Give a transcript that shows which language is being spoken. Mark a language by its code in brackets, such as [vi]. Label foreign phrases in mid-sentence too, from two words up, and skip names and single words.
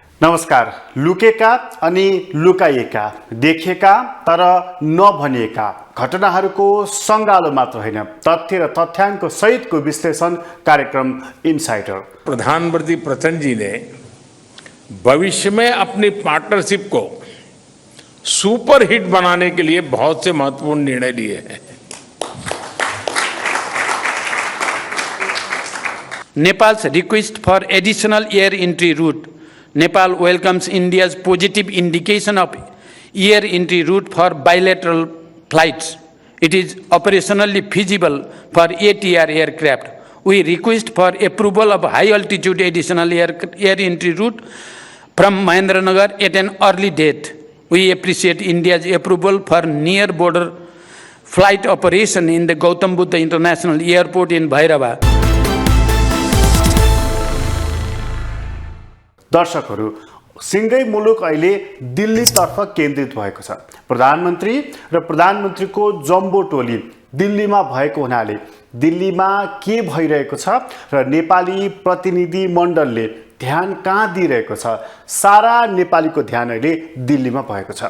[ne] नमस्कार। लुकेका अनि लुकाइएका, देखेका तर नभनिएका घटनाहरूको सङ्गालो मात्र होइन, तथ्य र तथ्याङ्क सहितको विश्लेषण कार्यक्रम इनसाइडर। [hi] प्रधानमंत्री प्रचंड जी ने भविष्य में अपनी पार्टनरशिप को सुपर हिट बनाने के लिए बहुत से महत्वपूर्ण निर्णय लिए हैं। [en] Nepal's request for additional air entry route. Nepal welcomes India's positive indication of air entry route for bilateral flights. It is operationally feasible for ATR aircraft. We request for approval of high altitude additional air entry route from Mahendranagar at an early date. We appreciate India's approval for near border flight operation in the Gautam Buddha International Airport in Bhairava. [ne] दर्शकहरू, सिंगै मुलुक अहिले दिल्लीतर्फ केन्द्रित भएको छ। प्रधानमन्त्री र प्रधानमन्त्रीको जम्बो टोली दिल्लीमा भएको हुनाले दिल्लीमा के भइरहेको छ र नेपाली प्रतिनिधि मण्डलले ध्यान कहाँ दिइरहेको छ, सारा नेपालीको ध्यान अहिले दिल्लीमा भएको छ।